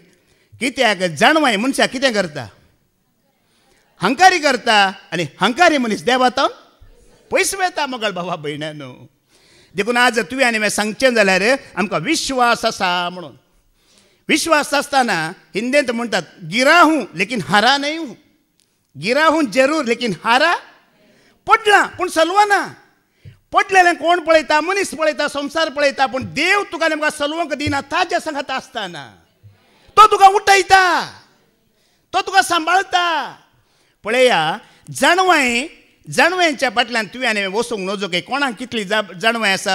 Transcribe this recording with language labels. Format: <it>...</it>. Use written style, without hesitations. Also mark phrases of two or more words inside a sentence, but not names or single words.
<kok>कित्याक जाणवाय मनशाक कितें करता? हंकारी करता. आनी हंकारी मनीस देवातावन पयस वेता मोगाळ बाबा भयण्यानो. देखून आज तुवें आनी हांवें सांगचें जाल्यार आमकां विश्वास आसा म्हणून. विश्वास आसतना हिंदेंत म्हणटात,</kok> <hi>गिरा हूं लेकिन हारा नहीं हूं. गिरा हूं जरूर लेकिन हारा.</hi> <kok>पडलां पूण सलवना. पडलेलें कोण पळयता? मनीस पळयता, संवसार पळयता. पूण देव तुका आनी म्हाका सलवंक दिना. ताज्या सांगात आसतना तो तुका उठयता, तो तुका सांबाळता. पळया, जाणवयांच्या फाटल्यान तुवें आनी वचूंक नजो की कोणाक कितली जाणवाय आसा.</kok>